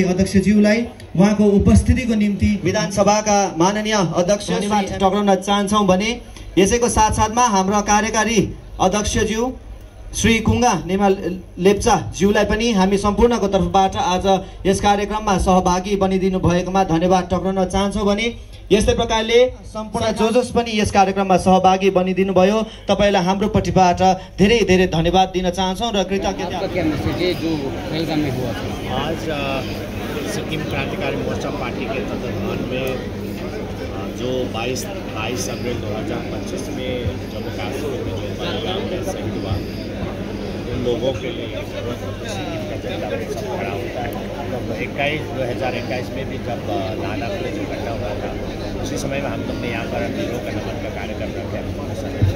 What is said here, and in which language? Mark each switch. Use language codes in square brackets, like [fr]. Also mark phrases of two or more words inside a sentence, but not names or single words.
[ne] अध्यक्षज्यूलाई उहाँको उपस्थितिको निम्ति विधानसभाका माननीय अध्यक्ष टक्राउन चाहन्छौँ भने यसैको साथसाथमा हाम्रो कार्यकारी अध्यक्षज्यू श्री कुङ्गा नेमा लेप्चा ज्यूलाई पनि हामी सम्पूर्णको तर्फबाट आज यस कार्यक्रममा सहभागी बनिदिनु भएकोमा धन्यवाद टक्राउन चाहन्छौँ भने यस्तै प्रकारले सम्पूर्ण जोजोस पनि यस कार्यक्रममा सहभागी बनिदिनु भयो तपाईलाई हाम्रो पट्टिबाट धेरै धेरै धन्यवाद दिन चाहन्छौँ र कृतज्ञता। [hi] आज सिक्किम क्रांतिकारी मोर्चा पार्टी के तत्वाधान में जो 22 अप्रैल 2025 में जम्मू कश्मीर में जो पहलगाम में शहीद हुआ उन लोगों के लिए खड़ा होता है। 2021 में भी जब लाला में जो घटना हुआ था उसी समय में हम लोग ने यहाँ पर वीरों का नमन का कार्यक्रम रखा।